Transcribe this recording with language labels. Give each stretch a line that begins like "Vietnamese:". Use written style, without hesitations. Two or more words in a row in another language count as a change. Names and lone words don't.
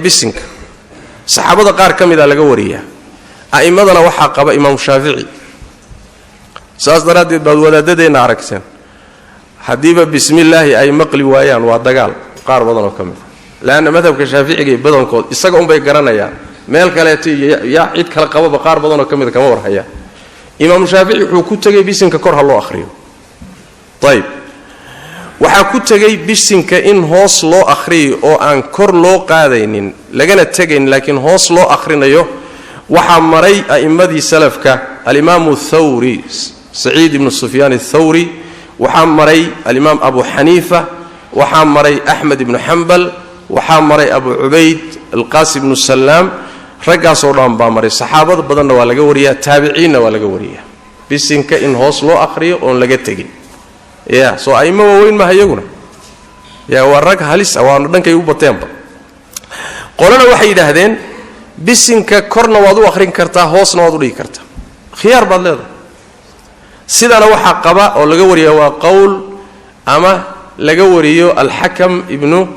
Somali: bisinka saxaabada qaar kamid ah laga wariyaa aa'imadana waxa qaba imaam shaafici saas daradeed baad wadaadadeena aragteen hadiiba bismillaahi ay maqli waayaan waa dagaal qaar badan oo kamid laana madhabka shaaficiga badankood isaga un bay garanayaan meel kale yaa cid kala qaba qaar badan oo kamid kama warhaya imaam shaafici wuxuu ku tagay bisinka kor ha loo akhriyo tayib waxa ku tagay bisinka in hoos loo akhriyo oo aan kor loo qaadaynin lagana tagayn laakiin hoos loo akhrinayo waxa maray a'immadii salafka al-imam ath-thawri sa'id ibn sufyan ath-thawri waxa maray al-imam abu hanifa waxa maray ahmad ibn hanbal waxa maray abu ubayd al-qasim ibn sallam ragaas oo dhan baa maray saxaabada badanna waa laga wariyaa taabiciinna waa laga wariyaa bisinka in hoos loo akhriyo oo laga tagay soo ayma weyn ma hayaguna warag halis awaan dhankay u bateenba qolana waxay yiraahdeen bisinka korna waad u akhrin kartaa hoosna waad u dhigi kartaa khiyaar baad leedahay sidana waxa qaba oo laga wariyo waa qowl ama laga wariyo al-hakam ibn